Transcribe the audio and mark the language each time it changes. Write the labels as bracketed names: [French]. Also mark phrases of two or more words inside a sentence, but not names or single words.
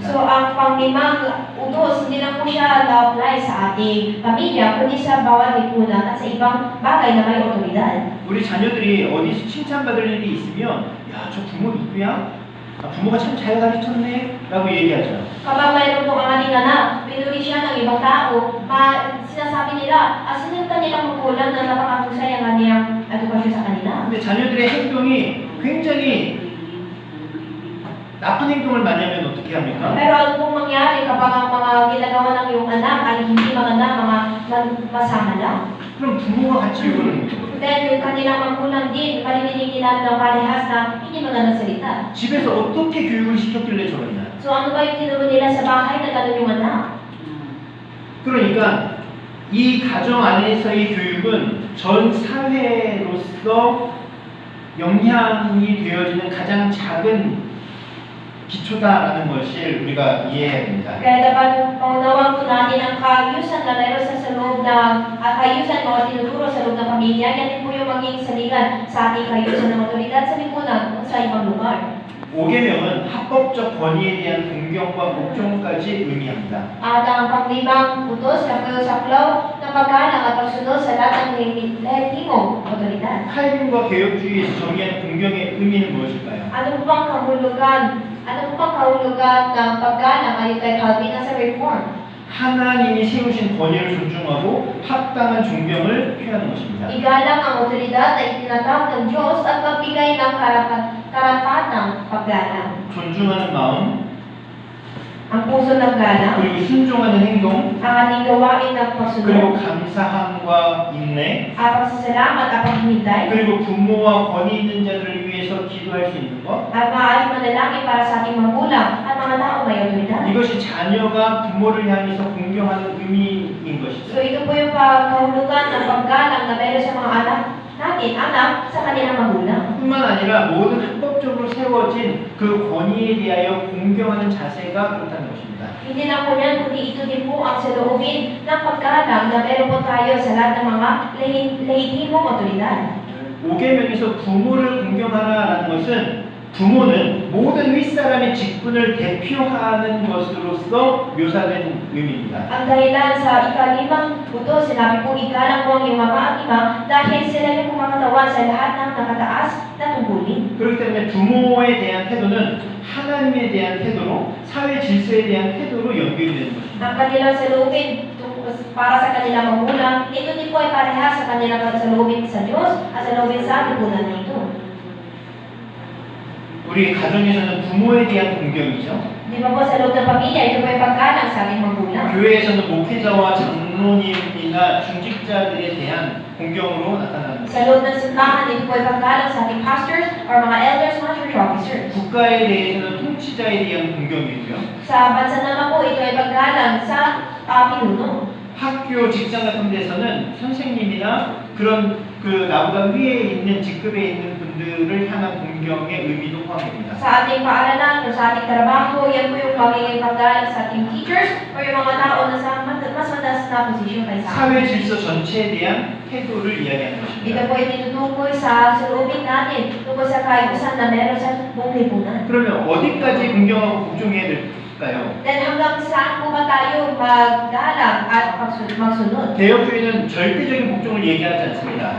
[Filipino] So ang panglimang utos, hindi lang po siya na-apply sa ating pamilya, kundi sa bawat lipunan at sa ibang bagay na may otoridad. [Korean] 우리 자녀들이 어디서 칭찬받을 일이 있으면 야, 저 부모 누구야? 부모가 참 잘 가르쳤네 라고 얘기하죠. [Filipino] Kapag mayroon po ang ating anak, pinuri siya ng ibang tao, sinasabi nila, sino kanilang magulang na napakahusay ang kanyang edukasyon sa kanila. [Korean] 근데 자녀들의 행동이 굉장히 나쁜 행동을 많이 하면 어떻게 합니까? [Filipino] Pero ano pong mangyari kapag ang mga ginagawa ng iyong anak ay hindi maganda, mga masama lang? [Korean] 그럼 부모가 같이 욕을 하는 거죠. [Filipino] Then yung kanilang magulang din, maririnig nila ng parehas na hindi magandang salita. [Korean] 집에서 어떻게 교육을 시켰길래 저랬나? [Filipino] So ano ba yung tinuro nila sa bahay na gano'n yung anak? [Korean] 그러니까 이 가정 안에서의 교육은 전 사회로서 영향이 되어지는 가장 작은 기초다라는 것을 우리가 이해해야 됩니다. [Filipino] Kaya dapat paunawan po natin ang kaayusan na meron sa loob ng kaayusan o tinuturo sa loob ng pamilya. Yan din po yung maging saligan sa ating kaayusan ng otoridad sa lipunan o sa ibang lugar. [Korean] 5계명은 합법적 권위에 대한 공경과 복종까지 의미합니다. [Filipino] At ang panglimang utos na saklaw ng paggalang at pagsunod sa lahat ng lehitimong otoridad. [Korean] 칼빈과 개혁주의에서 정의하는 공경의 의미는 무엇일까요? [Filipino] Ano po bang kahulugan ng paggalang ayon kay Calvin sa Reform? [Korean] 하나님이 세우신 권위를 존중하고 합당한 존경을 표하는 것입니다. [Filipino] Igalang ang otoridad na itinatawag ng Diyos at magbigay ng karapatang paggalang. [Korean] 존중하는 마음, [Filipino] Ang puso ng galang, [Korean] 그리고 순종하는 행동, [Filipino] ang ating gawain ng [Korean] 그리고 [Filipino] pagsunod, [Korean] 감사함과 인내, [Filipino] ang pagsasalamat at paghihintay, [Korean] 그리고 부모와 권위 있는 자들을 위해서 기도할 수 있는 것. [Filipino] at maaaring manalangin para sa ating magulang at mga tao may otoridad. [Korean] 이것이 자녀가 부모를 향해서 공경하는 의미인 것이죠. [Filipino] So ito po yung kahulugan ng paggalang na meron sa mga anak sa kanilang magulang. [Korean] 뿐만 아니라 모든 합법적으로 세워진 그 권위에 대하여 공경하는 자세가 그렇다는 것입니다. [Filipino] Hindi lang po yan, kundi ito din po ang saloobin ng paggalang na meron po tayo sa lahat ng mga lehitimong otoridad. [Korean] 5계명에서 부모를 공경하라는 것은 부모는 모든 윗사람의 직분을 대표하는 것으로서 묘사된 의미입니다. [Filipino] Ang dahilan sa ikalimang utos, sinabi po igalang po ang iyong ama at ina dahil sila yung kumakatawan sa lahat ng nakataas na tungkulin. [Korean] 그렇기 때문에 부모에 대한 태도는 하나님에 대한 태도로 사회 질서에 대한 태도로 연결이 되는 것입니다. [Filipino] Ang kanilang saloobin para sa kanilang magulang, ito din po ay parehas sa kanilang saloobin sa Diyos at saloobin sa lipunan na ito. [Korean] 우리 가정에서는 부모에 대한 공경이죠. [Filipino] Di ba po sa loob ng pamilya, ito po ay paggalang sa ating magulang. [Korean] 교회에서는 목회자와 장로님이나 중직자들에 대한 공경으로 나타납니다. [Filipino] Sa loob ng simbahan, ito po ay paggalang sa ating [English] pastors or [Filipino] mga elders, mga [English] church officers. [Korean] 국가에 대해서는 통치자에 대한 공경이고요. [Filipino] Sa bansa naman po, ito ay paggalang sa pinuno. [Korean] 학교, 직장 같은 데서는 선생님이나 그런 나보다 위에 있는 직급에 있는 분들을 향한 공경의 의미도 포함됩니다. [Filipino] Sa ating paaralan o sa ating trabaho, yan po yung magiging paggalang sa ating teachers o yung mga tao na sa mas mataas na posisyon kaysa atin. [Korean] 사회 질서 전체에 대한 태도를 이야기하는 [Filipino] Dito [Korean] 것입니다. [Filipino] po ay tinutukoy sa saloobin natin tungkol sa kaayusan na meron sa buong lipunan. [Korean] 그러면 어디까지 공경하고 복종해야 될까요? [Filipino] Then hanggang saan po ba tayo maggalang at magsunod? [Korean] 개혁주의는 절대적인 복종을 얘기하지 않습니다.